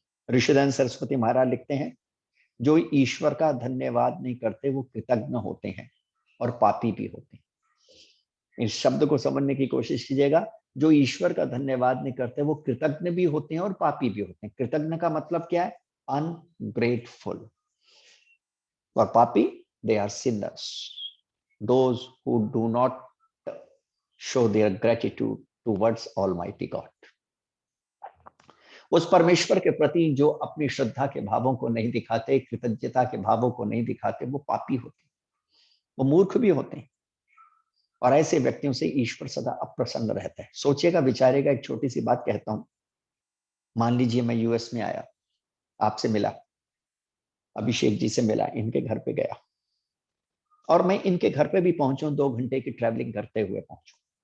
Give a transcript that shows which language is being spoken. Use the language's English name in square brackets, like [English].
[Hindi] ऋषिदान सरस्वती महाराज लिखते हैं, जो ईश्वर का धन्यवाद नहीं करते वो कृतज्ञ होते हैं और पापी भी होते हैं। इस शब्द को समझने की कोशिश कीजिएगा। जो ईश्वर का धन्यवाद नहीं करते वो कृतज्ञ भी होते हैं और पापी भी होते हैं। कृतज्ञ का मतलब क्या है? अनग्रेटफुल। और पापी, [English] they are sinners, those who do not show their gratitude towards Almighty God. [Hindi] उस परमेश्वर के प्रति जो अपनी श्रद्धा के भावों को नहीं दिखाते, कृतज्ञता के भावों को नहीं दिखाते, वो पापी होते हैं, वो मूर्ख भी होते हैं। और ऐसे व्यक्तियों से ईश्वर सदा अप्रसन्न रहता है। सोचिएगा, विचारेगा। एक छोटी सी बात कहता हूं। मान लीजिए मैं यूएस में आया, आपसे मिला, अभिषेक जी से मिला, इनके घर पे गया और मैं इनके घर पे भी पहुंचूं, 2 घंटे की ट्रैवलिंग करते हुए पहुंचूं।